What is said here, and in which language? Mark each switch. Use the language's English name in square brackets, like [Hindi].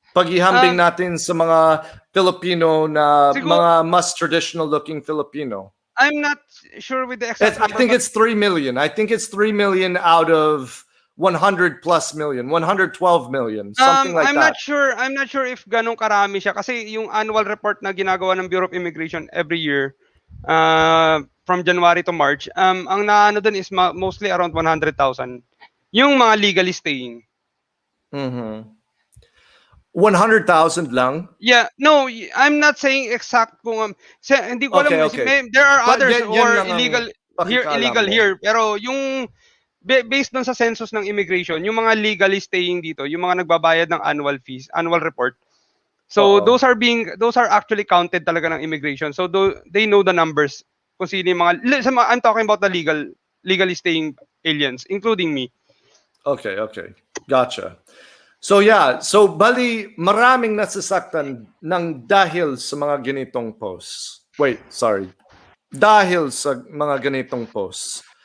[Filipino] Paghihambing natin sa mga Filipino na mga mas traditional looking Filipino. [English] I'm not sure with the exact number. I think it's 3 million. I think it's 3 million out of 100 plus million, 112 million, something like that. I'm not sure if [Filipino] ganong karami siya kasi yung annual report na ginagawa ng Bureau of Immigration every year from January to March, ang naano dun is mostly around 100,000 yung mga legally staying. 100,000 lang? [English] Yeah, no, I'm not saying exact [Filipino] kung hindi ko alam. [English] There are others who are illegal here, [Filipino] pero yung based dun sa census ng immigration, yung mga legally staying dito, yung mga nagbabayad ng annual fees, annual report. [English] So those are actually counted [Filipino] talaga ng [English] immigration. So they know the numbers [Filipino] kung sino yung mga, [English] I'm talking about the legally staying aliens, including me. Okay. Gotcha. [Filipino] So yeah, so bali maraming nasasaktan ng dahil sa mga ganitong posts. Dahil sa mga ganitong posts.